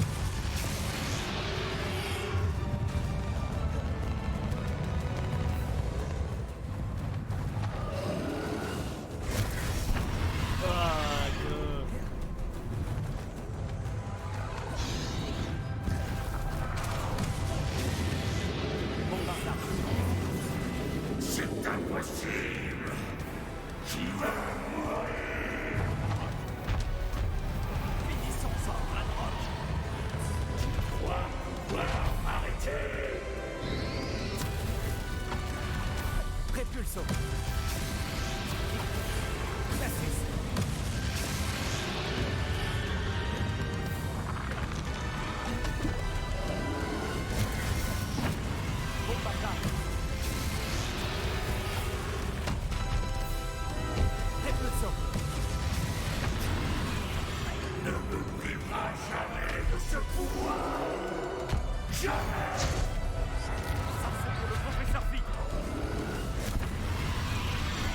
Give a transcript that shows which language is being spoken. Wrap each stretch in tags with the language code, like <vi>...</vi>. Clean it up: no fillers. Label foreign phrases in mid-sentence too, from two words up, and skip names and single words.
<fr>Ah gueule. Bombarda! C'est impossible. Tu vas mourir. Finissons-en, Ranrock! Tu crois pouvoir m'arrêter? Repulso! Glacius! Bombarda! Repulso! Ne me priveras jamais de ce pouvoir. Jamais. Ça, c'est pour le professeur Flick!</fr>